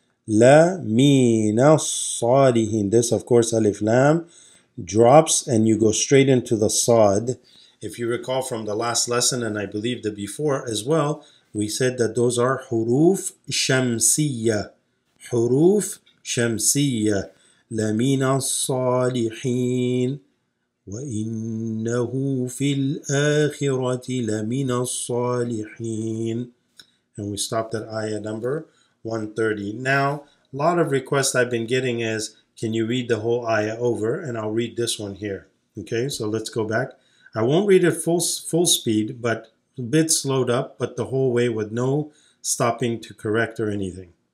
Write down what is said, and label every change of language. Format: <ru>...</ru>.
<ar>Lamina salihin.</ar> <en>This, of course, alif lam drops and you go straight into the sad. If you recall from the last lesson, and I believe the before as well, we said that those are huruf shamsiyya. Huruf shamsiyya.</en> <ar>لمن الصالحين وإنه في الآخرة لمن الصالحين.</ar> <en>And we stopped at ayah number 130. Now, a lot of requests I've been getting is, can you read the whole ayah over? And I'll read this one here. Okay, so let's go back. I won't read it full speed, but a bit slowed up, but the whole way with no stopping to correct or anything.</en>